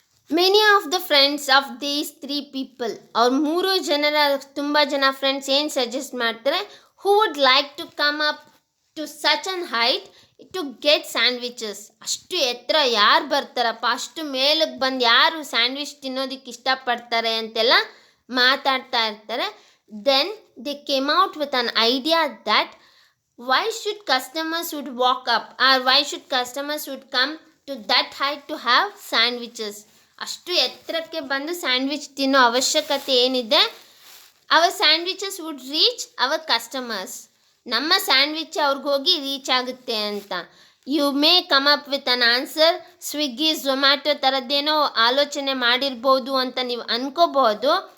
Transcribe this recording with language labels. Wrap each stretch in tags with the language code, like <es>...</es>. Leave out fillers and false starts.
<en>many of the friends of these 3 people,</en> <kn>ಅವ್ರ 3 ಜನರ ತುಂಬ ಜನ ಫ್ರೆಂಡ್ಸ್ ಏನು ಸಜೆಸ್ಟ್ ಮಾಡ್ತಾರೆ,</kn> <en>Who would like to come up to such an height to get sandwiches.</en> <kn>ಅಷ್ಟು ಎತ್ತರ ಯಾರು ಬರ್ತಾರಪ್ಪ, ಅಷ್ಟು ಮೇಲಕ್ಕೆ ಬಂದು ಯಾರು ಸ್ಯಾಂಡ್ವಿಚ್ ತಿನ್ನೋದಕ್ಕೆ ಇಷ್ಟಪಡ್ತಾರೆ ಅಂತೆಲ್ಲ ಮಾತಾಡ್ತಾ ಇರ್ತಾರೆ.</kn> <en>Then they came out with an idea that why should customers would walk up or why should customers would come to that height to have sandwiches.</en> <kn>ಅಷ್ಟು ಎತ್ತರಕ್ಕೆ ಬಂದು ಸ್ಯಾಂಡ್ವಿಚ್ ತಿನ್ನೋ ಅವಶ್ಯಕತೆ ಏನಿದೆ?</kn> <en>Our sandwiches would reach our customers.</en> <kn>ನಮ್ಮ sandwich ಅವ್ರಿಗೆ ಹೋಗಿ reach ಆಗುತ್ತೆ ಅಂತ.</kn> <en>you may come up with an answer,</en> <kn>Swiggy Zomato ಥರದ್ದೇನೋ ಆಲೋಚನೆ ಮಾಡಿರ್ಬೋದು ಅಂತ ನೀವು ಅನ್ಕೋಬಹುದು.</kn>